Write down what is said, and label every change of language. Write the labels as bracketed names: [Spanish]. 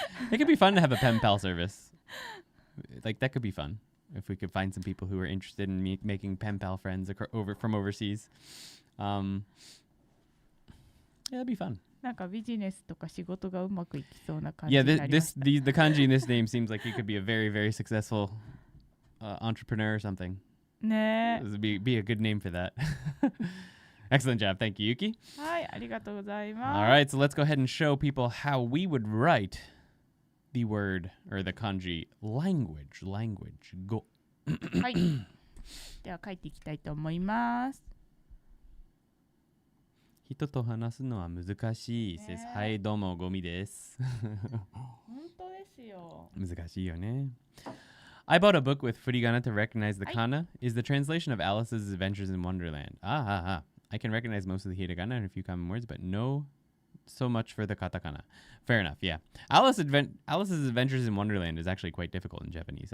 [English] It could be fun to have a pen pal service. Like, that could be fun. If we could find some people who are interested in making pen pal friends from overseas. Yeah, that'd be fun. [Japanese] なんかビジネスとか仕事がうまくいきそうな感じ [English] Yeah, [Japanese] になりました。 [English] the kanji in this name seems like you could be a very, very successful entrepreneur or something. [Japanese] ねえ。 [English] This would be a good name for that. Excellent job. Thank you, Yuki. [Japanese] はい、ありがとうございます。 [English] All right, so let's go ahead and show people how we would write the word or the kanji language. Go. [Japanese] はい。では書いていきたいと思います。人と話すのは難しい。 says, はい、どうも、ゴミです。本当ですよ。難しいよね。 [English] I bought a book with furigana to recognize the kana. Is the translation of Alice's Adventures in Wonderland. I can recognize most of the hiragana and a few common words, but no so much for the katakana. Fair enough, yeah. Alice's Adventures in Wonderland is actually quite difficult in Japanese.